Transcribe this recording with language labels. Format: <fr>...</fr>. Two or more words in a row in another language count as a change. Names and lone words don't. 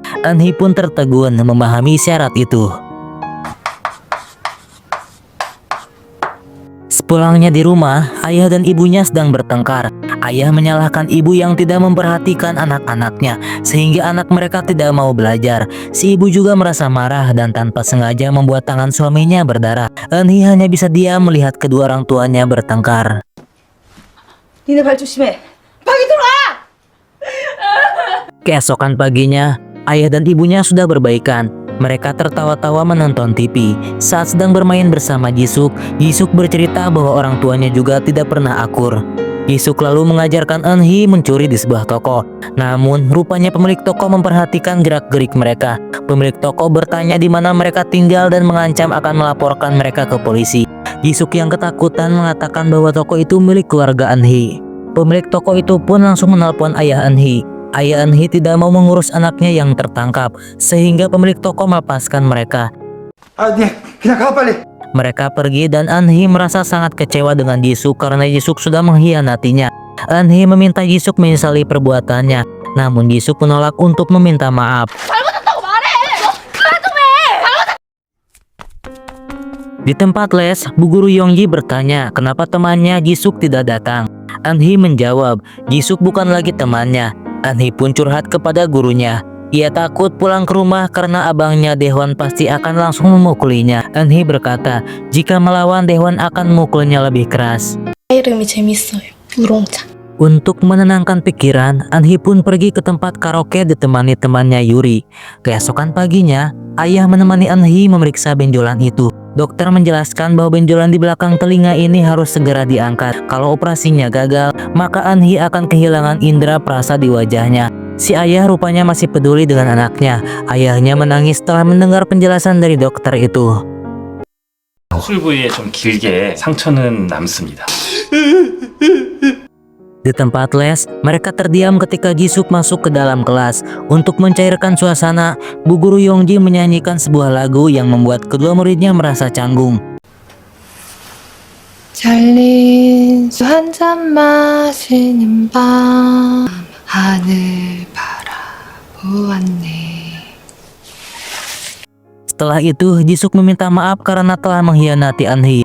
<id>Eunhee pun tertegun memahami isyarat itu. Sepulangnya di rumah, ayah dan ibunya sedang bertengkar. Ayah menyalahkan ibu yang tidak memperhatikan anak-anaknya, sehingga anak mereka tidak mau belajar. Si ibu juga merasa marah dan tanpa sengaja membuat tangan suaminya berdarah. Eunhee hanya bisa diam melihat kedua orang tuanya bertengkar.</id> <ko>니네 발 조심해. 방에 들어와!</ko> <id>Keesokan paginya, Ayah dan ibunya sudah berbaikan. Mereka tertawa-tawa menonton TV. Saat sedang bermain bersama Jisuk, Jisuk bercerita bahwa orang tuanya juga tidak pernah akur. Jisuk lalu mengajarkan Eunhee mencuri di sebuah toko. Namun, rupanya pemilik toko memperhatikan gerak-gerik mereka. Pemilik toko bertanya di mana mereka tinggal dan mengancam akan melaporkan mereka ke polisi. Jisuk yang ketakutan mengatakan bahwa toko itu milik keluarga Eunhee. Pemilik toko itu pun langsung menelpon ayah Eunhee. Ayah Eunhee tidak mau mengurus anaknya yang tertangkap, sehingga pemilik toko melepaskan mereka.</id> <ko>아, 네, 그냥 가 빨리.</ko> <id>Mereka pergi dan Eunhee merasa sangat kecewa dengan Jisuk karena Jisuk sudah mengkhianatinya. Eunhee meminta Jisuk menyesali perbuatannya, namun Jisuk menolak untuk meminta maaf. Di tempat les, Bu Guru Yongji bertanya kenapa temannya Jisuk tidak datang. Eunhee menjawab, Jisuk bukan lagi temannya. Eunhee pun curhat kepada gurunya. Ia takut pulang ke rumah karena abangnya Daewon pasti akan langsung memukulinya. Eunhee berkata, jika melawan Daewon akan memukulnya lebih keras.</id> <ko>이름이 재밌어요. 우롱차.</ko> <id>Untuk menenangkan pikiran, Eunhee pun pergi ke tempat karaoke ditemani temannya Yuri. Keesokan paginya, ayah menemani Eunhee memeriksa benjolan itu. Dokter menjelaskan bahwa benjolan di belakang telinga ini harus segera diangkat. Kalau operasinya gagal, maka Eunhee akan kehilangan indera perasa di wajahnya. Si ayah rupanya masih peduli dengan anaknya. Ayahnya menangis setelah mendengar penjelasan dari dokter itu.</id> <ko>수술 부위에 좀 길게 상처는 남습니다.</ko> <id>Di tempat les, mereka terdiam ketika Jisuk masuk ke dalam kelas. Untuk mencairkan suasana, Bu Guru Yongji menyanyikan sebuah lagu yang membuat kedua muridnya merasa canggung.</id> <ko>잘린 수 한 잔 마시는 밤 하늘 바라보았네.</ko> <id>Setelah itu, Jisuk meminta maaf karena telah mengkhianati Eunhee.</id>